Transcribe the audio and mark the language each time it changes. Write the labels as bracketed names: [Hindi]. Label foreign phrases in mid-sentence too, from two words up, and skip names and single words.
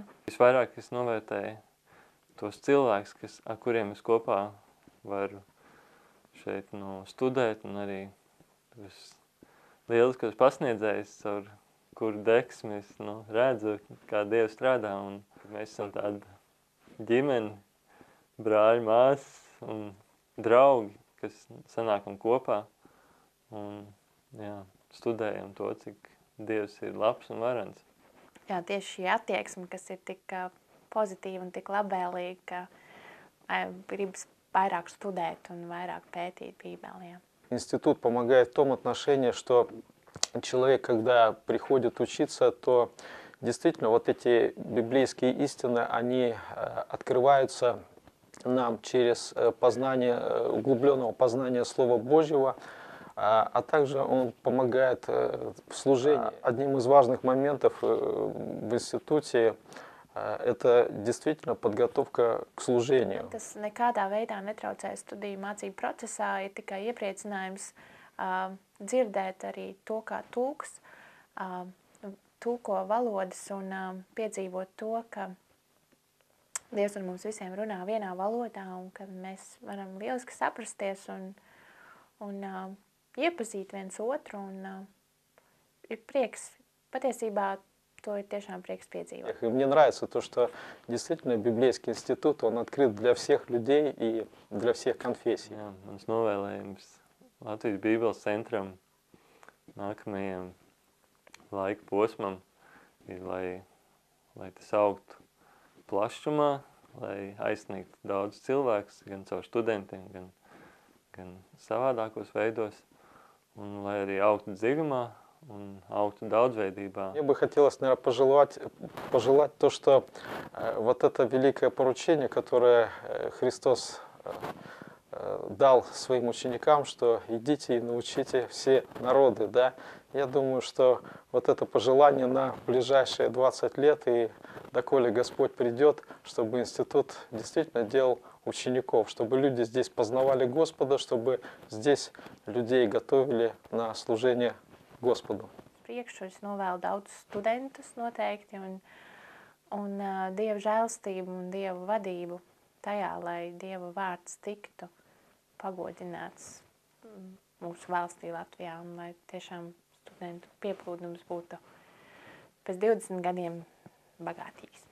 [Latvian] Visvairāk es novērtēju tos cilvēkus, ar kuriem es kopā varu šeit studēt, un arī tos lieliskos pasniedzējus, ar kuru deksmi es redzu, kā Dievs strādā, un mēs esam tāda ģimene, brāļi, māsas un draugi, kas sanākam kopā un studējam to, cik Dievs ir labs un varens. Jā, tieši šī attieksme, kas ir tik pozitīva un tik labvēlīga, ka gribas vairāk studēt un vairāk pētīt Bībeli. [Russian] Институт помогает в том отношении, что человек, когда приходит учиться, то действительно вот эти библейские истины, они открываются нам через углубленного познания Слова Божьего, а также он помогает в служении. Одним из важных моментов в институте это действительно подготовка к служению. [Latvian] Tas nekādā veidā netraucē studiju mācību procesā, ir tikai iepriecinājums dzirdēt arī to, kā tulks tulko valodas un piedzīvot to, ka Dievs ar mums visiem runā vienā valodā un ka mēs varam lieliski saprasties un iepazīt viens otru un ir prieks. Patiesībā to ir tiešām prieks piedzīvot. [Russian] Мне нравится то, что действительно библейский институт, он открыт для всех людей и для всех конфессий. [Latvian] Jā, mans novēlējums Latvijas Bībeles centram nākamajam laika posmam ir, lai tas augtu plašumā, lai aizsniegtu daudz cilvēkus, gan caur studentiem, gan savādākos veidos, un lai arī augtu dziļumā un augtu daudzveidībā. [Russian] Мне бы хотелось, наверное, пожелать то, что вот это великое поручение, которое Христос дал своим ученикам, что идите и научите все народы, да. Я думаю, что вот это пожелание на ближайшие 20 лет, и доколе Господь придет, чтобы институт действительно делал учеников, чтобы люди здесь познавали Господа, чтобы здесь людей готовили на служение Господу. [Latvian] Priekšu es novēlu daudz studentus noteikti un Dieva žēlstību un Dieva vadību tajā, lai Dieva vārds tiktu pagodināts mūsu valstī Latvijā un lai tiešām studentu pieplūdums būtu pēc 20 gadiem bagātīgi.